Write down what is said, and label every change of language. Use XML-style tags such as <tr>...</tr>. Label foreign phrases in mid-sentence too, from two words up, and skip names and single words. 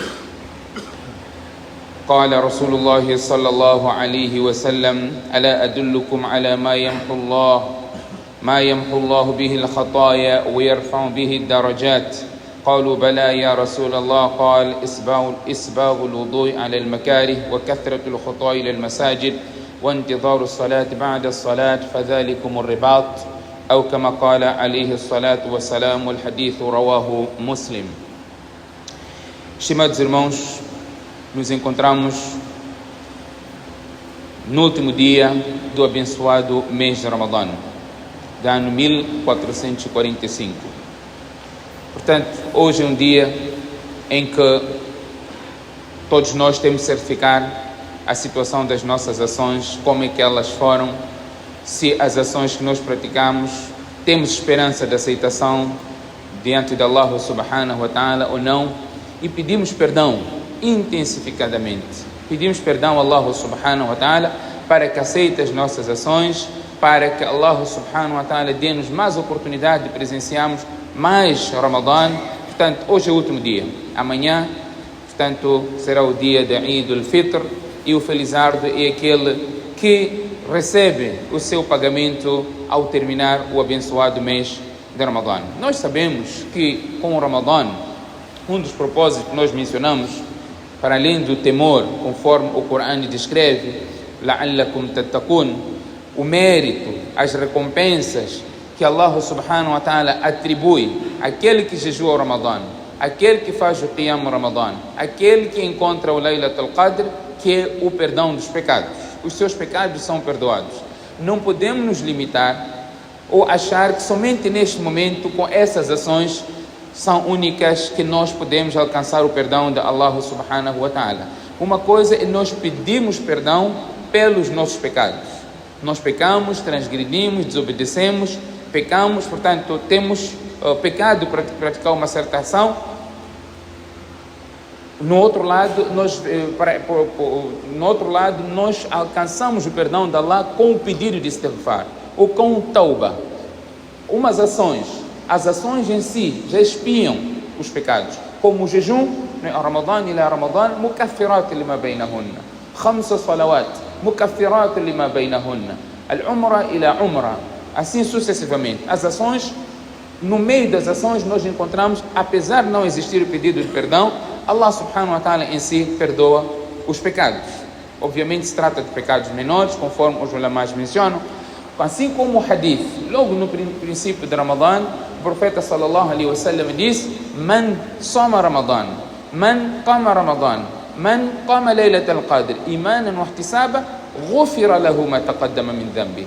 <ar>قال رسول الله صلى الله عليه وسلم ألا أدلكم على ما يمحو الله به الخطايا ويرفع به الدرجات قالوا بلى يا رسول الله قال إسباغ الوضوء على المكاره وكثرة الخطى إلى المساجد وانتظار الصلاة بعد الصلاة فذلكم الرباط أو كما قال عليه الصلاة والسلام والحديث رواه مسلم.</ar> <pt>Estimados irmãos, nos encontramos no último dia do abençoado mês de Ramadã, do ano 1445. Portanto, hoje é um dia em que todos nós temos de certificar a situação das nossas ações, como é que elas foram, se as ações que nós praticamos temos esperança de aceitação diante de Allah</pt> <ar>سبحانه وتعالى</ar> <pt>ou não, e pedimos perdão intensificadamente. Pedimos perdão a Allah</pt> <ar>سبحانه وتعالى</ar> <pt>para que aceite as nossas ações, para que Allah</pt> <ar>سبحانه وتعالى</ar> <pt>dê-nos mais oportunidade de presenciarmos mais Ramadã. Portanto, hoje é o último dia. Amanhã, portanto, será o dia de Eid al-Fitr e o felizardo é aquele que recebe o seu pagamento ao terminar o abençoado mês de Ramadã. Nós sabemos que com o Ramadã, um dos propósitos que nós mencionamos, para além do temor, conforme o Corão descreve,</pt> <ar>لعلكم تتقون,</ar> <pt>o mérito, as recompensas que Allah</pt> <ar>سبحانه وتعالى</ar> <pt>atribui àquele que jejua o Ramadã, aquele que faz o Qiyam Ramadã, aquele que encontra o Laylat al-Qadr, que é o perdão dos pecados. Os seus pecados são perdoados. Não podemos nos limitar ou achar que somente neste momento, com essas ações, são únicas que nós podemos alcançar o perdão de Allah</pt> <ar>سبحانه وتعالى.</ar> <pt>Uma coisa é nós pedirmos perdão pelos nossos pecados. Nós pecamos, transgredimos, desobedecemos, pecamos, portanto, temos pecado para praticar uma certa ação. No outro lado, nós alcançamos o perdão de Allah com o pedido de istighfar, ou com o tauba. Umas ações, as ações em si já expiam os pecados, como o jejum,</pt> <ar>رمضان إلى رمضان, مكفرات لما بينهن، 5 صلوات، مكفرات لما بينهن، العمرة إلى عمرة,</ar> <pt>assim sucessivamente. As ações, no meio das ações nós encontramos, apesar de não existir o pedido de perdão, Allah</pt> <ar>سبحانه وتعالى</ar> <pt>em si perdoa os pecados. Obviamente se trata de pecados menores, conforme os ulamás mencionam, assim como o hadith, logo no princípio de Ramadã, o profeta</pt> <ar>صلى الله عليه وسلم</ar> <pt>diz:</pt> <ar>من صام رمضان، من قام رمضان، من قام ليلة القدر، إيمانا واحتسابا, غفر له ما تقدم من ذنبه.</ar>